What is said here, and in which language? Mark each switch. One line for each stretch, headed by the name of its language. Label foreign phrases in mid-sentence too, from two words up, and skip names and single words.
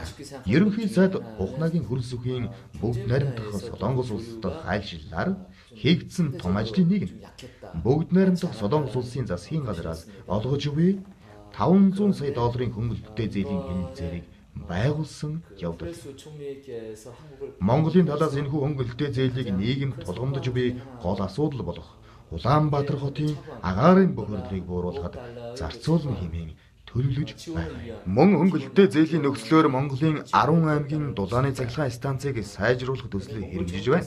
Mongolian: Ерөнхий сайд Ухнагийн хөрс үхийн бүгд найрамдах Солонгос улсад хайлшиллаар хийгдсэн том ажлын нэг нь бүгд найрамдах Солонгос улсын засгийн газраас олгож буй $500 сая хөнгөлөлттэй зээлийн хэлэлцээрийг байгуулсан явдал.
Korean: 그레스 총리께서 한국을
Mongolian: Монголын талаас энэхүү хөнгөлөлттэй зээлийг нийгэмд тулгамдж буй гол асуудал болох Улаанбаатар хотын агаарын бохирдлыг бууруулахад зарцуулна хэмээн төлөвлөж байна. Мөн хөнгөлөлттэй зээлийн нөхцлөөр Монголын 10 аймгийн дулааны цахилгаан станцыг сайжруулах төсөл хэрэгжиж байна.